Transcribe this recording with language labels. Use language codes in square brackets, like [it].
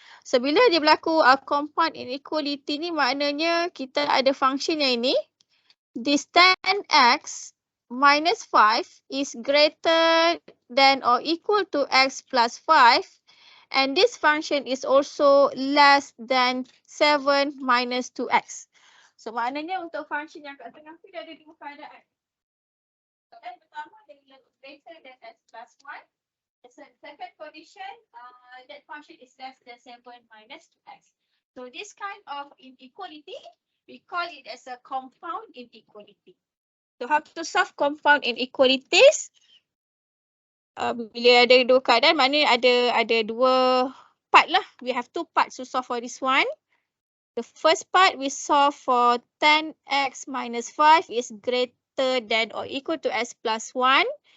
[ms] So bila dia berlaku compound inequality ni maknanya kita ada function yang ini. [en] This 10x minus 5 is greater than or equal to x plus 5 and this function is also less than 7 minus 2x. [ms] So maknanya untuk function yang kat tengah tu dia ada dua keadaan. Keadaan pertama dia greater than x plus 1. [en] The second condition, that function is less than 7 minus 2x. So this kind of inequality, we call it as a compound inequality. So how to solve compound inequalities? [ms] Bila ada dua keadaan, maknanya ada dua part lah. [en] We have two parts to solve for this one. The first part we solve for 10x minus 5 is greater than or equal to x plus 1.